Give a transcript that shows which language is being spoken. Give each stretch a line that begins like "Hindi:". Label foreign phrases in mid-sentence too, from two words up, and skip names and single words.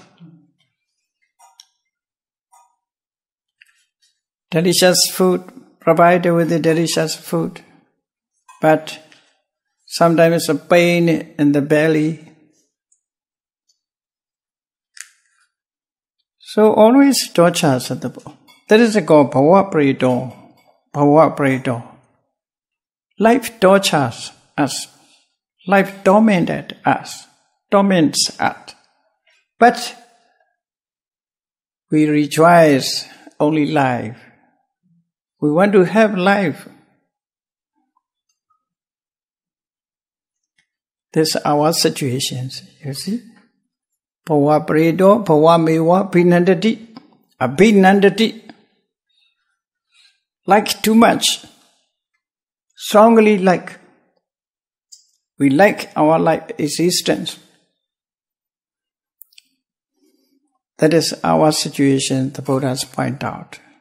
English: Delicious food, provided with the delicious food, but sometimes a pain in the belly. So always tortures at the body. That is called
Pali: bhava predo. Bhava predo.
English: Life tortures us. Life torments us. But we rejoice only life. We want to have life. This is our situations, you see.
Pali: Bhava predo, bhava meva, abhinandati. Abhinandati.
English: Like too much. Strongly like. We like our life existence. That is our situation, the Buddhas point out.